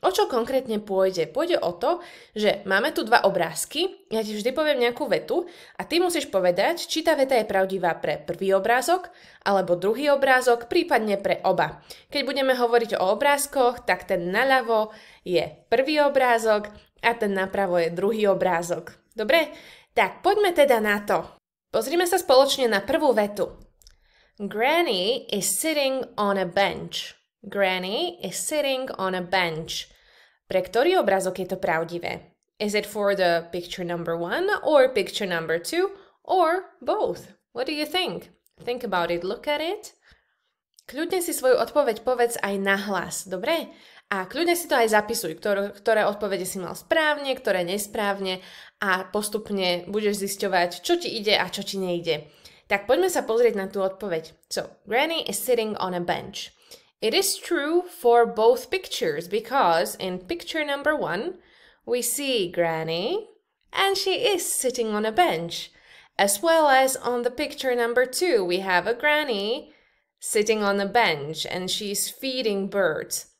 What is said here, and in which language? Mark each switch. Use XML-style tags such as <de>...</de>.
<sk>O čo konkrétne pôjde? Pôjde o to, že máme tu dva obrázky, ja ti vždy poviem nejakú vetu a ty musíš povedať, či tá veta je pravdivá pre prvý obrázok, alebo druhý obrázok, prípadne pre oba. Keď budeme hovoriť o obrázkoch, tak ten naľavo je prvý obrázok a ten napravo je druhý obrázok. Dobre? Tak poďme teda na to. Pozrime sa spoločne na prvú vetu.</sk> <en>Granny is sitting on a bench. Granny is sitting on a bench.</en> <sk>Pre ktorý obrázok je to pravdivé?</sk> <en>Is it for the picture number 1 or picture number 2 or both? What do you think? Think about it, look at it.</en> <sk>Kľudne si svoju odpoveď povedz aj nahlas, dobre? A kľudne si to aj zapisuj, ktoré odpovede si mal správne, ktoré nesprávne a postupne budeš zisťovať, čo ti ide a čo ti nejde. Tak poďme sa pozrieť na tú odpoveď.</sk> <en>So, Granny is sitting on a bench. It is true for both pictures because in picture number 1, we see Granny and she is sitting on a bench. As well as on the picture number 2, we have a granny sitting on a bench and she's feeding birds.</en>